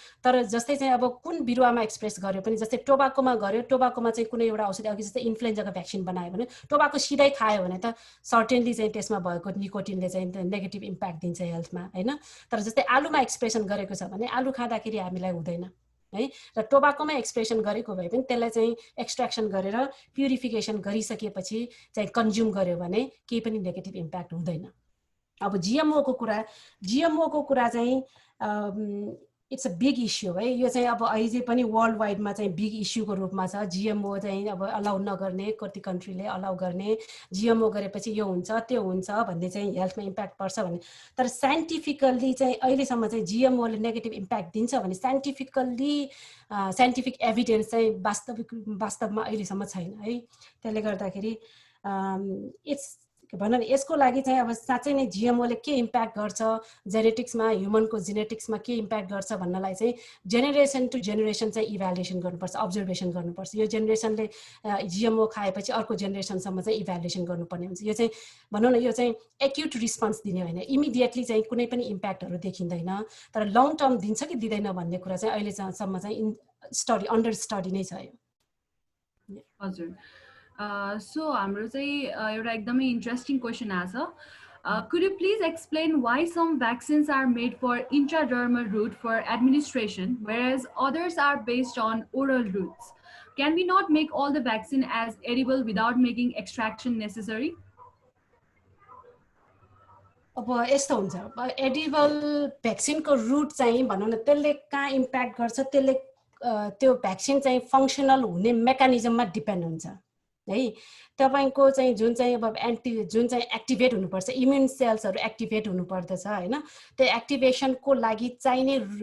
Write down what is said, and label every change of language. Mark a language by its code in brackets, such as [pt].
[ne] तर जस्तै चाहिँ अब कुन बिरुवामा एक्सप्रेस गर्यो पनि, जस्तै टोबाकोमा गर्यो, टोबाकोमा चाहिँ कुनै एउटा औषधि अघि जस्तै इन्फ्लुएन्जाको भ्याक्सिन बनायो भने टोबाको सिधै खायो भने त सर्टेनली चाहिँ त्यसमा भएको निकोटिनले चाहिँ नेगेटिभ इम्प्याक्ट दिन्छ हेल्थमा होइन। तर जस्तै आलुमा एक्सप्रेसन गरेको छ भने आलु खाँदाखेरि हामीलाई हुँदैन है, र टोबाकोमा एक्सप्रेसन गरेको भए पनि त्यसलाई चाहिँ एक्सट्र्याक्सन गरेर प्युरिफिकेसन गरिसकेपछि चाहिँ कन्ज्युम गर्यो भने केही पनि नेगेटिभ इम्प्याक्ट हुँदैन। अब जिएमओको कुरा चाहिँ इट्स अ बिग इस्यु है। यो चाहिँ अब अहिले पनि वर्ल्ड वाइडमा चाहिँ बिग इस्युको रूपमा छ। जिएमओ चाहिँ अब अलाउ नगर्ने, कति कन्ट्रीले अलाउ गर्ने, जिएमओ गरेपछि यो हुन्छ त्यो हुन्छ भन्ने चाहिँ हेल्थमा इम्प्याक्ट पर्छ भन्ने। तर साइन्टिफिकल्ली चाहिँ अहिलेसम्म चाहिँ जिएमओले नेगेटिभ इम्प्याक्ट दिन्छ भने साइन्टिफिक एभिडेन्स चाहिँ वास्तवमा अहिलेसम्म छैन है। त्यसले गर्दाखेरि इट्स भनौँ यसको लागि चाहिँ अब साँच्चै नै जिएमओले के इम्प्याक्ट गर्छ जेनेटिक्समा ह्युमनको जेनेटिक्समा के इम्प्याक्ट गर्छ भन्नलाई चाहिँ जेनेरेसन टु जेनेरेसन चाहिँ इभ्यालुएसन गर्नुपर्छ अब्जर्भेसन गर्नुपर्छ यो जेनेरेसनले जिएमओ खाएपछि अर्को जेनेरेसनसम्म चाहिँ इभ्यालुएसन गर्नुपर्ने हुन्छ यो चाहिँ भनौँ न यो चाहिँ एक्युट रिस्पोन्स दिने होइन इमिडिएटली चाहिँ कुनै पनि इम्प्याक्टहरू देखिँदैन तर लङ टर्म दिन्छ कि दिँदैन भन्ने कुरा चाहिँ अहिलेसम्म चाहिँ स्टडी अन्डर स्टडी नै छ यो हजुर सो हाम्रो चाहिँ एउटा एकदमै इन्ट्रेस्टिङ क्वेसन आछ [en] could you please explain why some vaccines are made for intradermal route for administration whereas others are based on oral routes? Can we not make all the vaccine as edible without making extraction necessary? [ne] अब यस्तो हुन्छ edible भ्याक्सिनको root चाहिँ भनौँ न त्यसले कहाँ impact गर्छ त्यसले त्यो भ्याक्सिन चाहिँ फङ्सनल हुने मेकानिजममा डिपेन्ड हुन्छ है तपाईको चाहिँ जुन चाहिँ अब जुन चाहिँ एक्टिभेट हुनुपर्छ इम्युन सेल्सहरू एक्टिभेट हुनुपर्दछ हैन त्यो एक्टिभेसनको लागि चाहिने